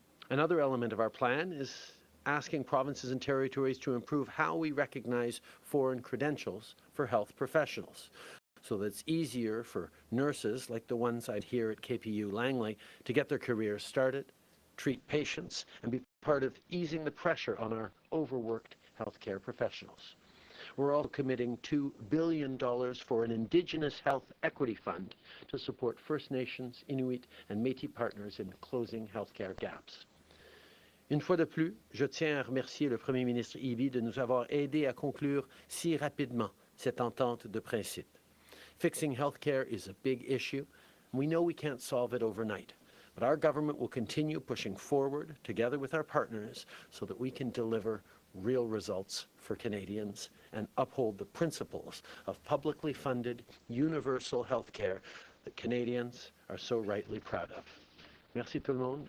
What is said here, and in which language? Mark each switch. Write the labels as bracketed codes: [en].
[en] Another element of our plan is asking provinces and territories to improve how we recognize foreign credentials for health professionals, so that it's easier for nurses like the ones I'd here at KPU Langley to get their careers started, treat patients, and be part of easing the pressure on our overworked healthcare professionals. We're also committing $2 billion for an Indigenous Health Equity Fund to support First Nations, Inuit, and Métis partners in closing healthcare gaps. [fr] Une fois de plus, je tiens à remercier le Premier ministre Eby de nous avoir aidés à conclure si rapidement cette entente de principe. [en] Fixing healthcare is a big issue. We know we can't solve it overnight, but our government will continue pushing forward together with our partners so that we can deliver real results for Canadians and uphold the principles of publicly funded universal healthcare that Canadians are so rightly proud of. [fr] Merci tout le monde.